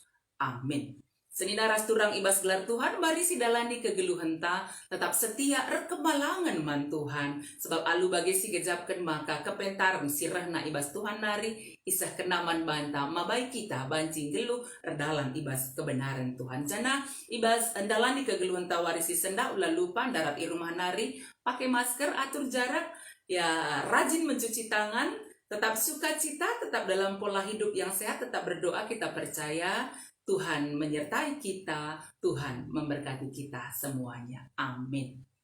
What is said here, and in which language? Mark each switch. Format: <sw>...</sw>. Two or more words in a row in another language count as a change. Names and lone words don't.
<btx>Amin. Senina rasturang ibas gelar Tuhan bari sidalani kegeluhan ta tetap setia rekemalangan man Tuhan sebab alu bagi si gejapkan maka kepentaran sirahna ibas Tuhan nari isah kenaman banta mabai kita bancing geluh erdalan ibas kebenaran Tuhan jana ibas endalani kegeluhan ta warisi senda ulah lupa darat irumah nari</btx> <id>pakai masker atur jarak ya rajin mencuci tangan tetap sukacita tetap dalam pola hidup yang sehat tetap berdoa kita percaya Tuhan menyertai kita, Tuhan memberkati kita semuanya.</id> <btx>Amin.</btx>